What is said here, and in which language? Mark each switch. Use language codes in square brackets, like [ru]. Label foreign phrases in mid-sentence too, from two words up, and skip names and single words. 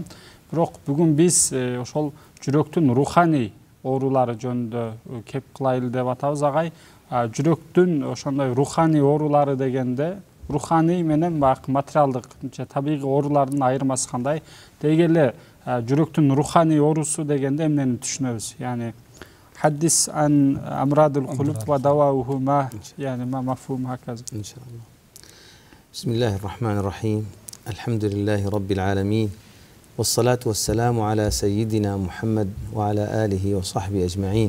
[ky] Бирок бүгүн биз ошол жүрөктүн руханий оорулары жөнүндө кеп кылайлы деп атабыз агай. Жүрөктүн ошондой руханий оорулары дегенде руханий менен баягы материалдык же табигый оорулардын айырмасы кандай? Деги эле жүрөктүн руханий оорусу дегенде эмнени түшүнөбүз? [ar] Яни حدث عن أمراض القلوب ودواؤهما يعني ما مفهوم هكذا إن شاء الله. بسم الله الرحمن الرحيم. الحمد لله رب العالمين، والصلاة والسلام على سيدنا محمد وعلى آله وصحبه أجمعين.